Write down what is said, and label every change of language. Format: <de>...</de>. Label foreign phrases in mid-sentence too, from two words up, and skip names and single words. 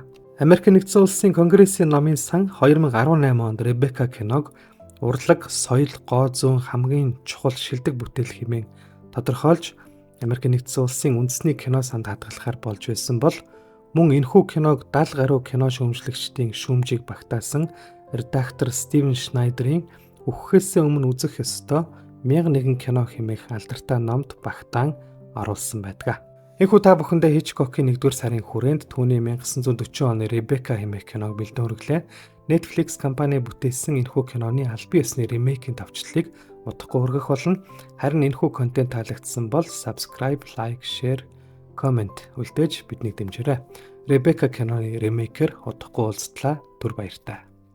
<mn>Америк нэгдсэн улсын Конгрессийн номын сан 2018 онд Ребекка киног урлаг, соёл, гоо зүүн хамгийн чухал шилдэг бүтээл хэмээн тодорхойлж Америк нэгдсэн улсын үндэсний кино санд хадгалахаар болж байсан бол мөн энэхүү киног 70 гаруй кино шүүмжлэгчдийн шүүмжийг багтаасан редактор Стивен Шнайдерийн өгөхөөсөө өмнө үзэх ёстой 1001 кино хэмээх алдартай номд багтаан оруулсан байдаг. Энэхүү та бүхэндээ Хичкокийн 1-р сарын хүрээнд түүний 1940 оны Ребекка хэмээх киног бэлдэн хүргэлээ. Netflix компани бүтээсэн энэхүү киноны албан ёсны ремейкийн товчлолыг удахгүй хүргэх болно. Харин энэхүү контент таалагдсан бол</mn> <en>subscribe, like, share, comment</en> <mn>үлдээж биднийг дэмжээрэй. Ребекка киноны ремейкээр удахгүй уулзтлаа. Түр баярлалаа.</mn>